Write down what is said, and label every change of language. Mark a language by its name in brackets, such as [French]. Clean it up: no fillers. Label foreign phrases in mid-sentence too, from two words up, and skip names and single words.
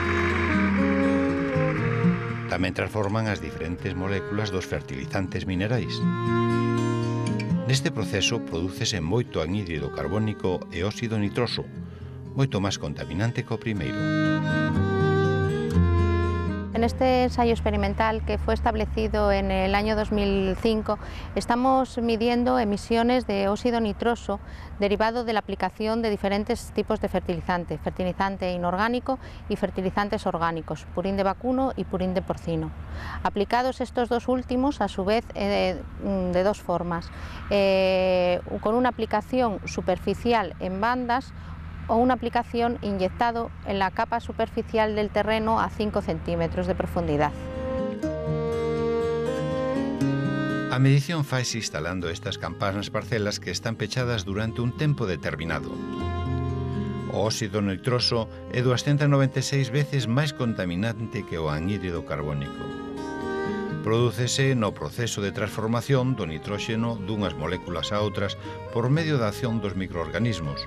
[Galician] Tamén transforman as diferentes moléculas dos fertilizantes minerais. Neste proceso prodúcese moito anhídrido carbónico e óxido nitroso, moito máis contaminante co primeiro. [Spanish] En En este ensayo experimental que fue establecido en el año 2005, estamos midiendo emisiones de óxido nitroso derivado de la aplicación de diferentes tipos de fertilizante, fertilizante inorgánico y fertilizantes orgánicos, purín de vacuno y purín de porcino. Aplicados estos dos últimos, a su vez, de dos formas, con una aplicación superficial en bandas o una aplicación inyectado en la capa superficial del terreno a 5 centímetros de profundidad. [Galician] A medición faise instalando estas campás nas parcelas que están pechadas durante un tempo determinado. O óxido nitroso é 296 veces máis contaminante que o anhídrido carbónico. Prodúcese no proceso de transformación do nitróxeno dunhas moléculas a outras por medio da acción dos microorganismos.